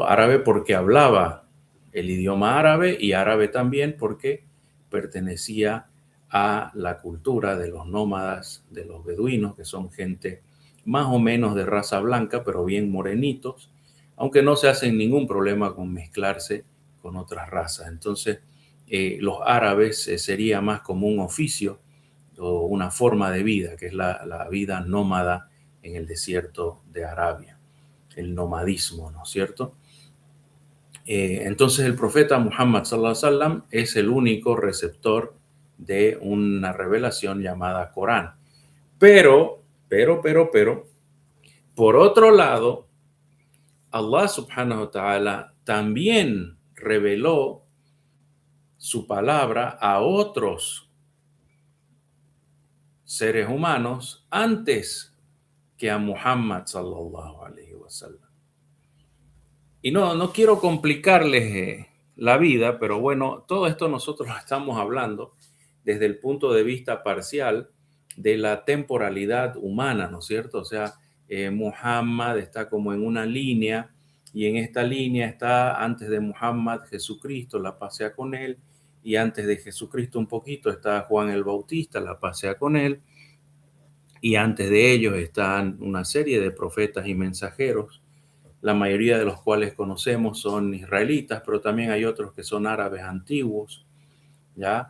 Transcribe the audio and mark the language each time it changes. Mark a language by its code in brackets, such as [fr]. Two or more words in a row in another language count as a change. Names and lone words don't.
[es] Árabe porque hablaba el idioma árabe y árabe también porque pertenecía a la cultura de los nómadas, de los beduinos, que son gente más o menos de raza blanca, pero bien morenitos, aunque no se hacen ningún problema con mezclarse con otras razas. Entonces, los árabes sería más como un oficio o una forma de vida, que es la vida nómada en el desierto de Arabia, el nomadismo, ¿no es cierto? Entonces el profeta Muhammad [ar] صلى الله عليه وسلم [es] es el único receptor de una revelación llamada Corán. Pero, por otro lado, [ar] الله سبحانه وتعالى [es] también reveló su palabra a otros seres humanos antes que a Muhammad [ar] صلى الله عليه وسلم. [es] Y no quiero complicarles la vida, pero bueno, todo esto nosotros lo estamos hablando desde el punto de vista parcial de la temporalidad humana, ¿no es cierto? O sea, Muhammad está como en una línea y en esta línea está antes de Muhammad Jesucristo, la paz sea con él, y antes de Jesucristo un poquito está Juan el Bautista, la paz sea con él, y antes de ellos están una serie de profetas y mensajeros, la mayoría de los cuales conocemos son israelitas, pero también hay otros que son árabes antiguos, ¿ya?